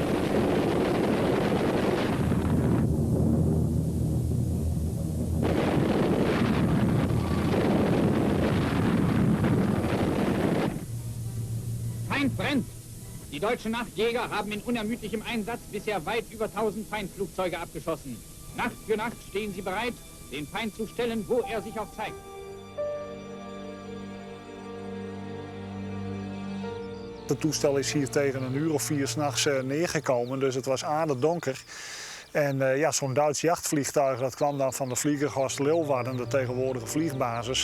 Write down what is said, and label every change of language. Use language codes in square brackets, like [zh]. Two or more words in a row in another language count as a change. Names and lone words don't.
[de] Feind brennt! Die deutschen Nachtjäger haben in unermüdlichem Einsatz bisher weit über 1000 Feindflugzeuge abgeschossen. Nacht für Nacht stehen sie bereit, den Feind zu stellen, wo er sich auch zeigt. [nl] Het toestel is hier tegen 1 uur of 4 s'nachts neergekomen, dus het was aardig donker. En zo'n Duits jachtvliegtuig dat kwam dan van de vliegtuig Leeuwarden, de tegenwoordige vliegbasis.